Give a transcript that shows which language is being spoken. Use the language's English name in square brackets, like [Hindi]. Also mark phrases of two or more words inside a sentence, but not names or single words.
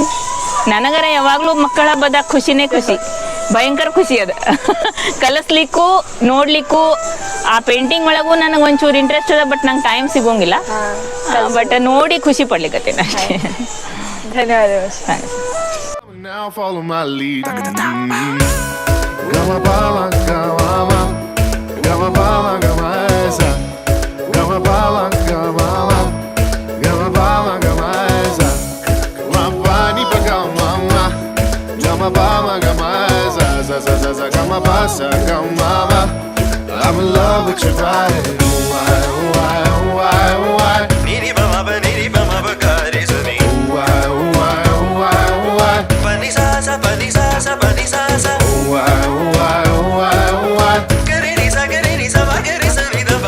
[Kannada] ನನಗರ ಯಾವಾಗಲೂ ಮಕ್ಕಳ ಹಬ್ಬದಾಗ ಖುಷಿನೇ ಖುಷಿ, ಭಯಂಕರ ಖುಷಿ ಅದ. ಕಲಿಸ್ಲಿಕ್ಕೂ ನೋಡ್ಲಿಕ್ಕೂ ಆ ಪೇಂಟಿಂಗ್ ಒಳಗೂ ನನಗೆ ಒಂಚೂರು ಇಂಟ್ರೆಸ್ಟ್ ಅದ. ಬಟ್ ನಂಗೆ ಟೈಮ್ ಸಿಗೋಂಗಿಲ್ಲ. ಬಟ್ ನೋಡಿ ಖುಷಿ ಪಡ್ಲಿಕ್ಕತ್ತೇನೆ ಅಷ್ಟೇ. ಧನ್ಯವಾದ. [English] Now follow my lead. Gama bala gama, gama bala gama esa, gama bala gama, gama bala gama esa. Mapani pa gama, gama bala gama esa, sa sa sa sa gama basa gama. I'm in love with your body. Why, why, why, why? Niri bama ba kare suni. Why, why, why, why? Pani sa sa pani sa sa pani sa sa. Why, why, why, why? Kare ni sa ma kare sa ni da ba.